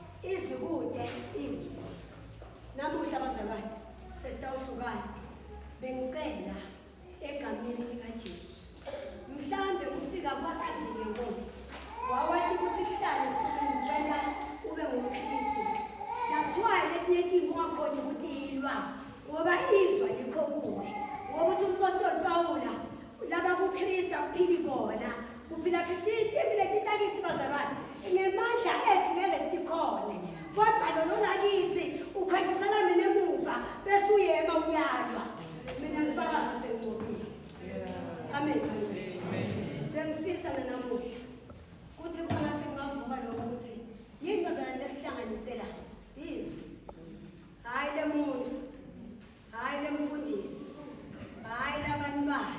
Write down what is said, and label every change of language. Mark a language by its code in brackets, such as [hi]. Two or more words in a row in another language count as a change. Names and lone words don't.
[ss] izwi kude izwi namuhla bazalwane sesitawuhlukana bengicela egameni likaJesu mhlambe ufika kwaKhandi lenkosi wawathi ukuthi kuhlale ngicela ube ngumKristu [en] that's why [ss] letinye ungakhona ukuthi yilwa ngoba izwa likho kuwe ngoba uthi umpostoli Pawula laba kuKristu akuphili bona kuphila kithi bazalwane ngemandla ethu ngeke sikhone kodwa lona kithi ukhwesisela mina emuva bese uyema uyalwa mina ngifakaza sengqobile amen bengifisa namuhla kuthi kungathi kungavuka lokuthi yini bazalwane lesihlanganisela izwi hayi lemuntu hayi lemfundisi hayi labanye bani